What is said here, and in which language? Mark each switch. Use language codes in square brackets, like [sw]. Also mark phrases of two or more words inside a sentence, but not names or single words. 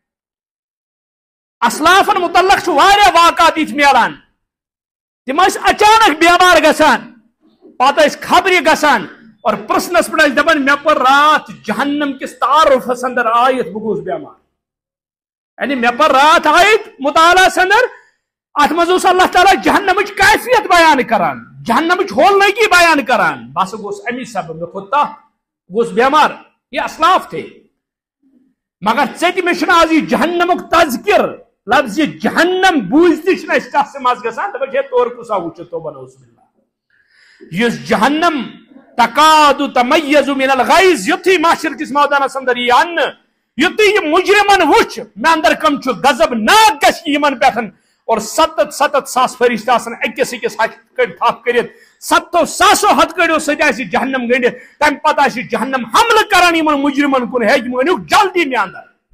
[ks] اسلافن متعلق چھُ واریاہ واقعات یِتھ میلان تِم ٲسۍ اچانک بیمار گژھان پتہٕ ٲسۍ خبرِ گژھان اور پرسنس پہ دپان مے پر رات جہنم کس تعارفس اندر آیت بہ گوس بیمار یعنی مے پر رات آیت مطالعہ اندر ات مز اللہ تعالیٰ جہنمچ کیفیت بیان کران جہنمچ ہولنگی بیان کران بس گوس امی سبب مے کھوت تاپ گوس بیمار یہ اسلاف تھے مگر ژے تہ مے چھُنہٕ آز یہ جہنمک تذکر لفظ یہ جہنم بوزتی چھُنہٕ اَسہِ کتھ مز گژھان دپان ہے تور کُسا وٕچھِتھ توبہ نعوذ باللہ یُس جہنم [ar] تکاد تمیز من الغیظ [ks] یُتھُے معاشر کس میدانس اندر یہ انہ یُتھُے یہ مجرمن وٕچھ مے اندر کم چھُ غضب ناک گژھِ یمن پٮ۪ٹھ اور 7 ساس فرشتہ آسان أکِس ہتھ کڑ تھپ کٔرِتھ 7 ساسو ہتھ کڑیو سۭتۍ آسہِ جہنم گٔنڈِتھ تمہِ پتہٕ آسہِ جہنم حملہٕ کران یمن مجرمن کُن ہے یِم أنِو جلدی مے اندر